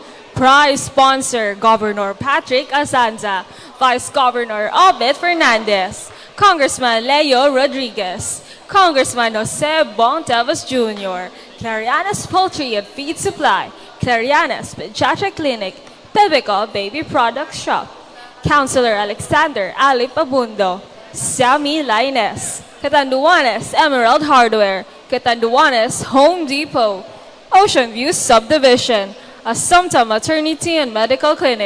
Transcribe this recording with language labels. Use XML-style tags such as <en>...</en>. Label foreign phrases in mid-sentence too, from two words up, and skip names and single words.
<en>Prize sponsor Governor Patrick Azanza. Vice Governor Obed Fernandez. Congressman Leo Rodriguez. Congressman Jose Bontelvas Jr. Clarianas Poultry and Feed Supply. Clarianas Pediatric Clinic. Pebico Baby Products Shop. Councilor Alexander Alip Abundo. Sammy Laines. Catanduanes Emerald Hardware, Catanduanes Home Depot, Ocean View Subdivision, Assumpta Maternity and Medical Clinic,</en>